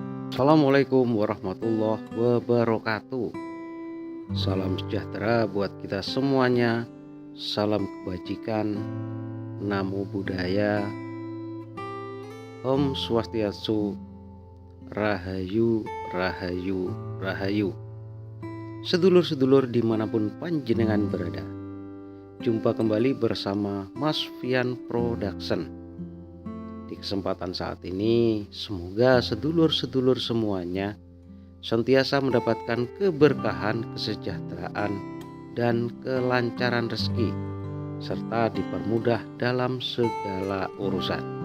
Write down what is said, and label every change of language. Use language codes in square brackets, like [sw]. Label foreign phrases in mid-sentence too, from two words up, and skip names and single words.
[ar] السلام عليكم ورحمة الله وبركاته. [id] Salam sejahtera buat kita semuanya. Salam kebajikan. [pi] Namo Buddhaya. [ban] Om Swastiastu. Rahayu, Rahayu, Rahayu. [id] Sedulur-sedulur dimanapun panjenengan berada, jumpa kembali bersama Mas Fian Production. Di kesempatan saat ini, semoga sedulur-sedulur semuanya senantiasa mendapatkan keberkahan, kesejahteraan, dan kelancaran rezeki, serta dipermudah dalam segala urusan.